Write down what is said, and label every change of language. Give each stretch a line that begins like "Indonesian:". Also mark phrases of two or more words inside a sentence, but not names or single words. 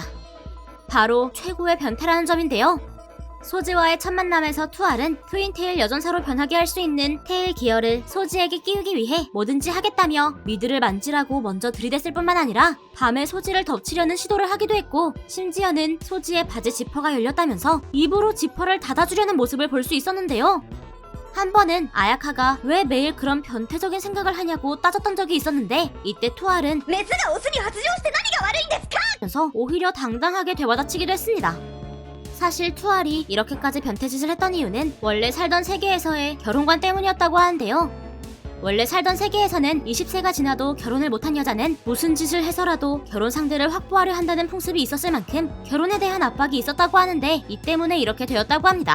Korean: 바로 최고의 변태라는 점인데요. 소지와의 첫 만남에서 투알은 트윈테일 여전사로 변하게 할 수 있는 테일 기어를 소지에게 끼우기 위해 뭐든지 하겠다며 미드를 만지라고 먼저 들이댔을 뿐만 아니라 밤에 소지를 덮치려는 시도를 하기도 했고 심지어는 소지의 바지 지퍼가 열렸다면서 입으로 지퍼를 닫아주려는 모습을 볼 수 있었는데요. 한 번은 아야카가 왜 매일 그런 변태적인 생각을 하냐고 따졌던 적이 있었는데 이때 투알은
Japanese: メスがオスに発情して何が悪いんですか
Korean: 면서 오히려 당당하게 되받아치기도 했습니다. 사실 투알이 이렇게까지 변태짓을 했던 이유는 원래 살던 세계에서의 결혼관 때문이었다고 하는데요. 원래 살던 세계에서는 20세가 지나도 결혼을 못한 여자는 무슨 짓을 해서라도 결혼 상대를 확보하려 한다는 풍습이 있었을 만큼 결혼에 대한 압박이 있었다고 하는데 이 때문에 이렇게 되었다고 합니다.